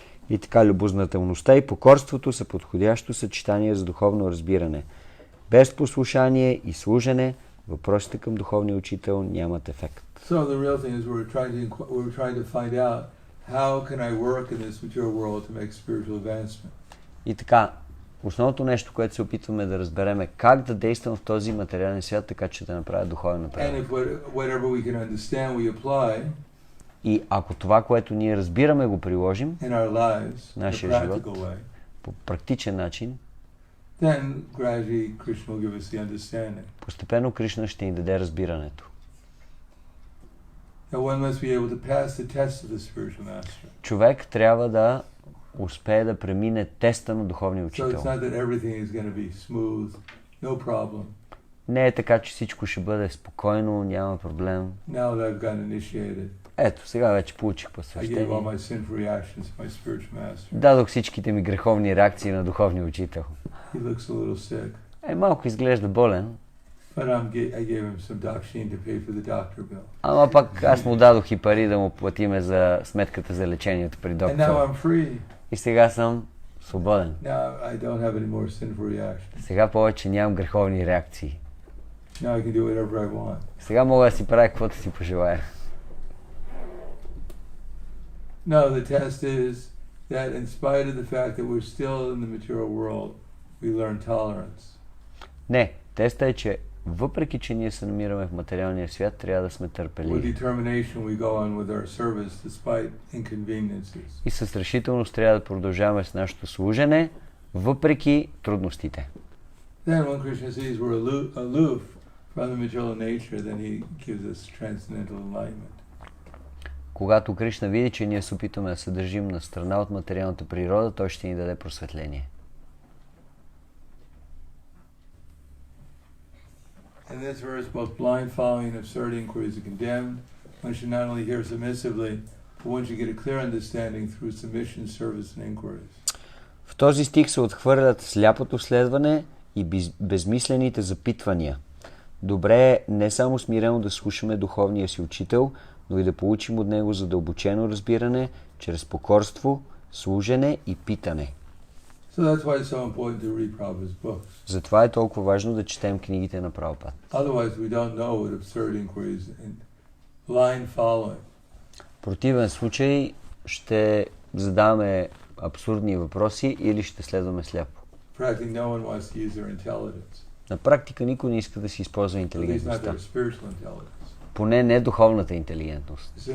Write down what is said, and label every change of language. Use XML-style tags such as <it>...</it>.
<bg>И така, любознателността и покорството са подходящо съчетание за духовно разбиране. Без послушание и служене, въпросите към духовния учител нямат ефект.</bg> <en>So the real thing is we're trying to find out how can I work in this material world to make spiritual advancement.</en> <bg>И така, основното нещо, което се опитваме да разберем е как да действам в този материален свят, така че да направя духовен напредък.</bg> <en>And if whatever we can understand we apply</en> <bg>И ако това, което ние разбираме, го приложим</bg> <en>in our lives,</en> <bg>в нашия живот по практичен начин,</bg> <en>then gradually Krishna will give us the understanding.</en> <bg>постепенно Кришна ще ни даде разбирането.</bg> <en>Now one must be able to pass the test of the spiritual master.</en> <bg>Човек трябва да успее да премине теста на духовния</bg> <en>So</en> <bg>учител.</bg> <en>it's not that everything is going to be smooth, no problem.</en> <bg>Не е така, че всичко ще бъде спокойно, няма проблем.</bg> <en>Now that I've gotten initiated,</en> <bg>Ето, сега вече получих</bg> <en>I gave all</en> <bg>посвещение.</bg> <en>my sinful reactions to my spiritual master.</en> <bg>Дадох всичките ми греховни реакции на духовния учител.</bg> <en>He looks a little sick,</en> <bg>Малко изглежда болен,</bg> <en>but I gave him some dakshin to pay for the doctor bill.</en> <bg>ама пак аз му дадох и пари да му платиме за сметката за лечението при</bg> <en>And now</en> <bg>доктора.</bg> <en>I'm free.</en> <bg>И сега съм свободен.</bg> <en>Now I don't have any more sinful reactions.</en> <bg>Сега повече нямам греховни реакции.</bg> <en>Now I can do whatever I want.</en> <bg>Сега мога да си правя каквото си пожелая.</bg> <en>No, the test is that in spite of the fact that we're still in the material world, we learn tolerance.</en> <bg>Не, теста е, че въпреки, че ние се намираме в материалния свят, трябва да сме</bg> <en>With</en> <bg>търпеливи.</bg> <en>determination we go on with our service despite inconveniences.</en> <bg>И с решителност трябва да продължаваме с нашето служене, въпреки трудностите.</bg> <en>Then when Krishna sees we're aloof from the material nature, then he gives us transcendental enlightenment.</en> <bg>Когато Кришна види, че ние се опитваме да се държим на страна от материалната природа, той ще ни даде просветление.</bg> <en>In this verse, both blind following and absurd inquiries are condemned. One should not only hear submissively, but one should get a clear understanding through submission, service, and inquiries.</en> <bg>В този стих се отхвърлят сляпото следване и безмислените запитвания. Добре е не само смирено да слушаме духовния си учител, но и да получим от него задълбочено разбиране чрез покорство, служене и питане.</bg> <en>So that's why it's so important to read Prabhupada's books.</en> <bg>Затова е толкова важно да четем книгите на Прабхупад.</bg> <en>Otherwise we don't know what absurd inquiries and line following.</en> <bg>В противен случай ще задаваме абсурдни въпроси или ще следваме сляпо.</bg> <en>Practically no one wants to use their intelligence.</en> <bg>На практика никой не иска да си използва интелигентността. Поне не духовната интелигентност.</bg>